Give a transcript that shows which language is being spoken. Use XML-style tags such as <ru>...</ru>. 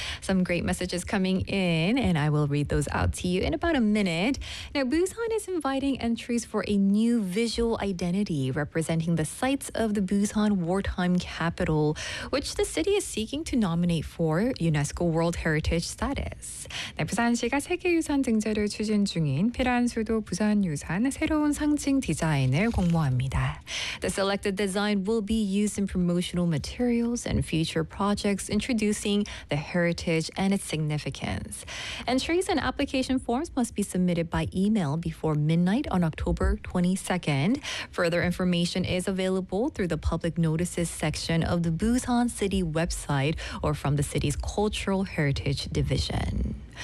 <en>Some great messages coming in and I will read those out to you in about a minute. Now, Busan is inviting entries for a new visual identity representing the sites of the Busan wartime capital, which the city is seeking to nominate for UNESCO World Heritage Site.</en> <ko>네, 부산시가 세계유산 등재를 추진 중인 필요한 수도 부산유산 새로운 상징 디자인을 공모합니다.</ko> <en>The selected design will be used in promotional materials and future projects introducing the heritage and its significance. Entries and application forms must be submitted by email before midnight on October 22nd. Further information is available through the public notices section of the Busan City website or from the city's Cultural Heritage Division.</en>